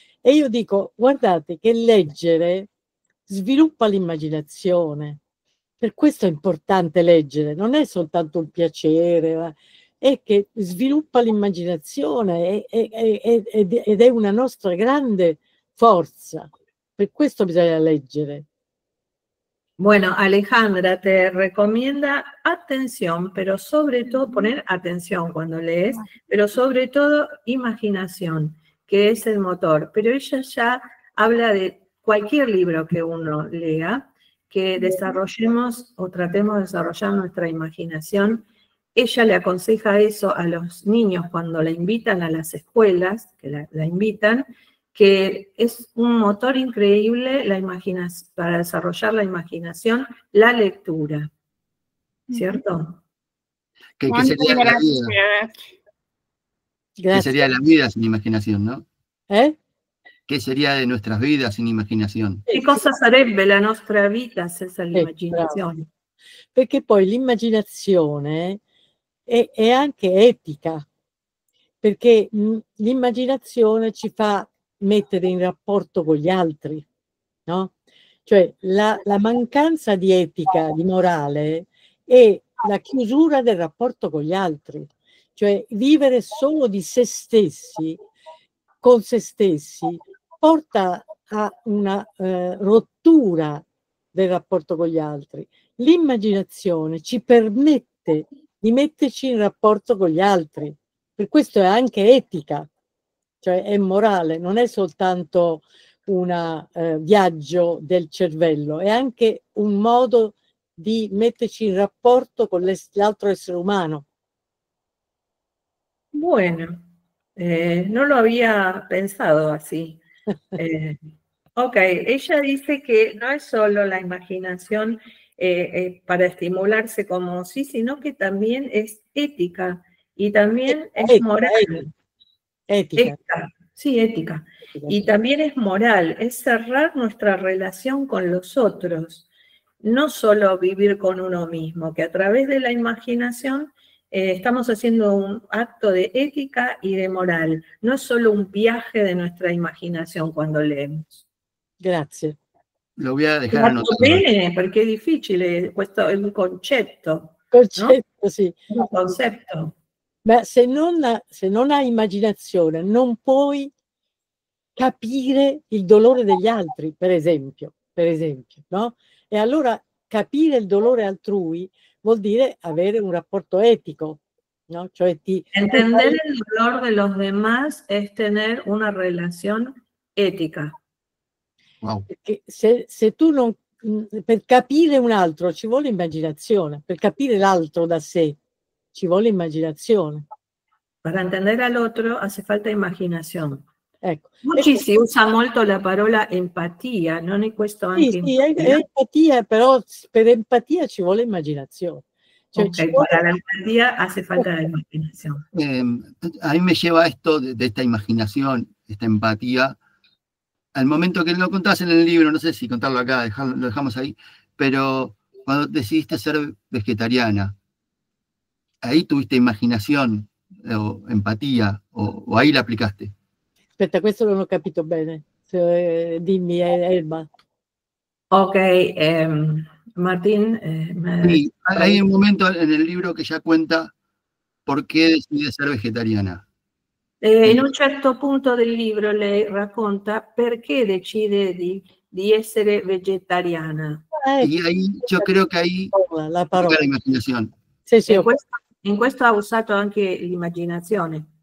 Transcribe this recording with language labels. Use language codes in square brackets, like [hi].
[it] E io dico, guardate che leggere sviluppa l'immaginazione. Per questo è importante leggere, non è soltanto un piacere, è che sviluppa l'immaginazione ed è una nostra grande forza. Per questo bisogna leggere. [es] Bueno, Alejandra te recomienda atención, pero sobre todo poner atención cuando lees, pero sobre todo imaginación, que es el motor. Pero ella ya habla de cualquier libro que uno lea, que desarrollemos o tratemos de desarrollar nuestra imaginación. Ella le aconseja eso a los niños cuando la invitan a las escuelas, que la invitan, que es un motor increíble para desarrollar la imaginación, la lectura, ¿cierto? Que sería la vida. [it] Grazie. [es] Que sería la vida sin imaginación, ¿no? ¿Qué sería de nuestras vidas sin immaginazione? [it] Che cosa sarebbe la nostra vita senza l'immaginazione? Perché poi l'immaginazione è anche etica, perché l'immaginazione ci fa mettere in rapporto con gli altri, no? Cioè la mancanza di etica, di morale, è la chiusura del rapporto con gli altri. Cioè vivere solo di se stessi, con se stessi, porta a una rottura del rapporto con gli altri. L'immaginazione ci permette di metterci in rapporto con gli altri. Per questo è anche etica, cioè è morale, non è soltanto un viaggio del cervello, è anche un modo di metterci in rapporto con l'altro essere umano. [es] Bueno, no lo había pensado así. Ok, ella dice que no es solo la imaginación para estimularse como sí, sino que también es ética y también es moral. Ética. Sí, ética. Y también es moral, es cerrar nuestra relación con los otros, no solo vivir con uno mismo, que a través de la imaginación estamos haciendo un acto de ética y de moral, no es solo un viaje de nuestra imaginación cuando leemos. [it] Grazie. [es] Lo voy a dejar anotado. [it] Bene, perché è difficile, questo è un concetto. Concetto, no? sì. Un concetto. Ma se non hai immaginazione, non puoi capire il dolore degli altri, per esempio, no? E allora capire il dolore altrui vuol dire avere un rapporto etico, ¿no? Cioè [es] entender el dolor de los demás es tener una relación ética. Wow. [it] Perché se tu non, per capire un altro ci vuole immaginazione, per capire l'altro da sé ci vuole immaginazione. [es] Para entender al otro hace falta immaginazione. [it] Ecco. Oggi si usa molto la parola empatia, non è questo anche sì, è empatia, però per empatia ci vuole immaginazione. Cioè, [es] okay, para la empatía hace falta la imaginación. A mí me lleva esto de esta imaginación, esta empatía, al momento que lo contás en el libro, no sé si contarlo acá, lo dejamos ahí, pero cuando decidiste ser vegetariana, ahí tuviste imaginación o empatía, o ahí la aplicaste. [it] Aspetta, questo non ho capito bene. Dimmi, Elba. [es] Ok, Martín. Sí, hay un momento en el libro que ella cuenta por qué decide ser vegetariana. [it] In un certo punto del libro lei racconta perché decide di essere vegetariana. [es] Y ahí yo creo que ahí [it] la parola. [es] la imaginación. [it] Sì, sì, Questo In questo ha usato anche l'immaginazione.